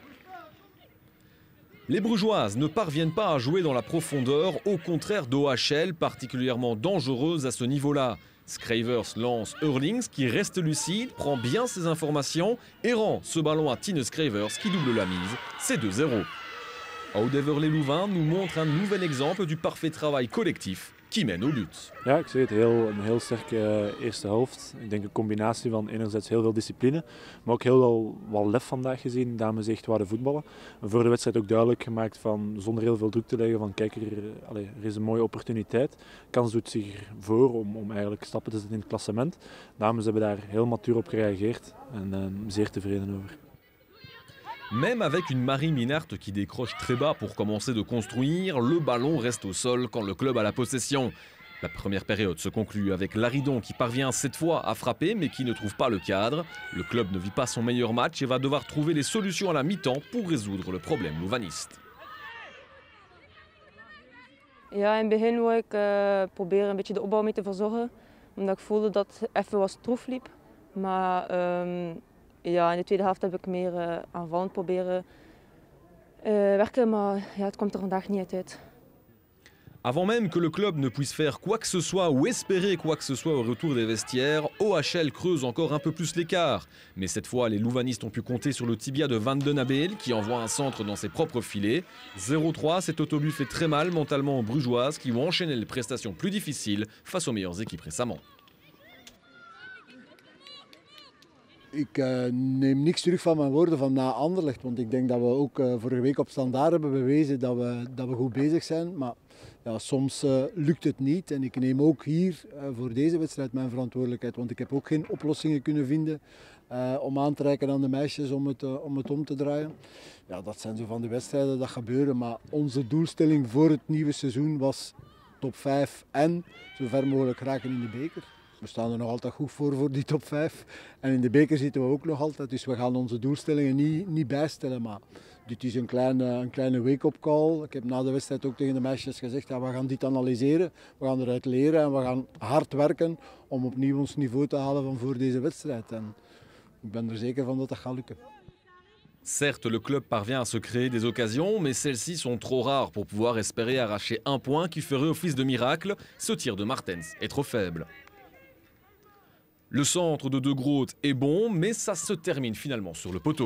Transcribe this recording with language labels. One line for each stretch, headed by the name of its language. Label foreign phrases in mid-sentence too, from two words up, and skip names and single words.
French: Les Brugeoises ne parviennent pas à jouer dans la profondeur, au contraire d'OHL, particulièrement dangereuse à ce niveau-là. Skravers lance Hurlings qui reste lucide, prend bien ses informations et rend ce ballon à Tine Skravers qui double la mise. C'est 2-0. Oudever les Louvains nous montre un nouvel exemple du parfait travail collectif qui mène au but.
Dutch: Ja, ik zei het, een heel sterke eerste helft. Ik denk een combinatie van enerzijds heel veel discipline, maar ook heel wat lef vandaag gezien. Dames echt waren voetballen. En voor de wedstrijd ook duidelijk gemaakt van, zonder heel veel druk te leggen, van kijk, er is een mooie opportuniteit. Kans doet zich voor om eigenlijk stappen te zetten in het klassement. Dames hebben daar heel matuur op gereageerd en zeer tevreden over.
French: Même avec une Marie Minart qui décroche très bas pour commencer de construire, le ballon reste au sol quand le club a la possession. La première période se conclut avec Laridon qui parvient cette fois à frapper mais qui ne trouve pas le cadre. Le club ne vit pas son meilleur match et va devoir trouver les solutions à la mi-temps pour résoudre le problème louvaniste.
Dutch: Ja, in het begin wou ik proberen een beetje de opbouw mee te verzorgen, omdat ik voelde dat het even wat stroef liep. Maar ja, in de tweede helft heb ik meer aanvallend proberen werken, maar ja, het komt er vandaag niet uit.
French: Avant même que le club ne puisse faire quoi que ce soit ou espérer quoi que ce soit au retour des vestiaires, OHL creuse encore un peu plus l'écart. Mais cette fois, les louvanistes ont pu compter sur le tibia de Van den Abel qui envoie un centre dans ses propres filets. 0-3, cet autobus fait très mal mentalement aux Brugeoises qui ont enchaîné les prestations plus difficiles face aux meilleures équipes récemment.
Dutch: Ik neem niks terug van mijn woorden van na Anderlecht, want ik denk dat we ook vorige week op Standaard hebben bewezen dat we goed bezig zijn. Maar ja, soms lukt het niet en ik neem ook hier voor deze wedstrijd mijn verantwoordelijkheid, want ik heb ook geen oplossingen kunnen vinden om aan te reiken aan de meisjes om het om te draaien. Ja, dat zijn zo van de wedstrijden dat gebeuren, maar onze doelstelling voor het nieuwe seizoen was top 5 en zo ver mogelijk raken in de beker. We staan er nog altijd goed voor die top 5. En in de beker zitten we ook nog altijd. Dus we gaan onze doelstellingen niet bijstellen. Maar dit is een kleine
English: wake-up call.
Dutch: Ik heb na de wedstrijd ook tegen de meisjes gezegd, ja, we gaan dit analyseren. We gaan eruit leren en we gaan hard werken om opnieuw ons niveau te halen van voor deze wedstrijd. En ik ben er zeker van dat dat gaat lukken.
French: Certes, le club parvient à se créer des occasions, mais celles-ci sont trop rares pour pouvoir espérer arracher un point qui ferait office de miracle. Ce tir de Martens est trop faible. Le centre de De Groot est bon, mais ça se termine finalement sur le poteau.